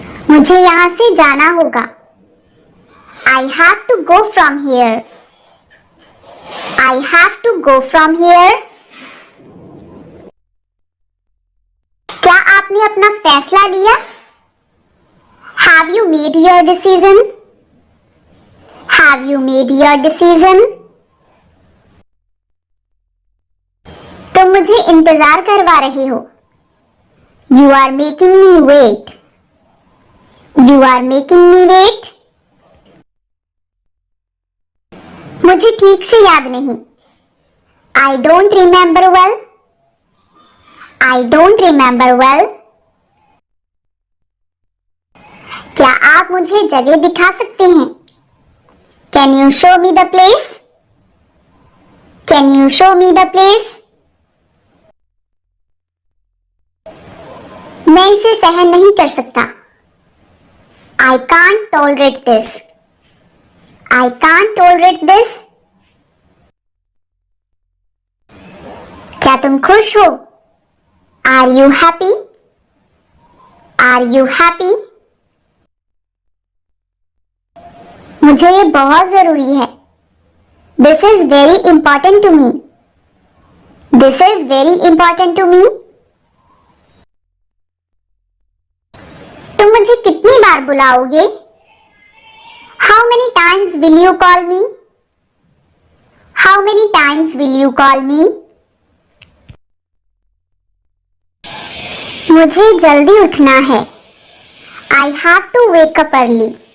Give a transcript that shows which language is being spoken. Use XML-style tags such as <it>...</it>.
<hi>मुझे यहां से जाना होगा.</hi> <en>I have to go from here. I have to go from here.</en> <hi>क्या आपने अपना फैसला लिया?</hi> <en>Have you made your decision? Have you made your decision?</en> <hi>तुम मुझे इंतजार करवा रहे हो.</hi> <en>You are making me wait. You are making me wait.</en> <hi>मुझे ठीक से याद नहीं.</hi> <en>I don't remember well. I don't remember well.</en> <hi>क्या आप मुझे जगह दिखा सकते हैं?</hi> <en>Can you show me the place? Can you show me the place?</en> <hi>मैं इसे सहन नहीं कर सकता.</hi> <en>I can't tolerate this. I can't tolerate this.</en> <hi>क्या तुम खुश हो?</hi> <en>Are you happy? Are you happy?</en> <hi>मुझे ये बहुत जरूरी है.</hi> <en>This is very important to me. This is very important to me.</en> <hi>तुम मुझे कितनी बार बुलाओगे?</hi> <en>How many times will you call me? How many times will you call me?</en> <hi>मुझे जल्दी उठना है.</hi> <en>I have to wake up early.</en>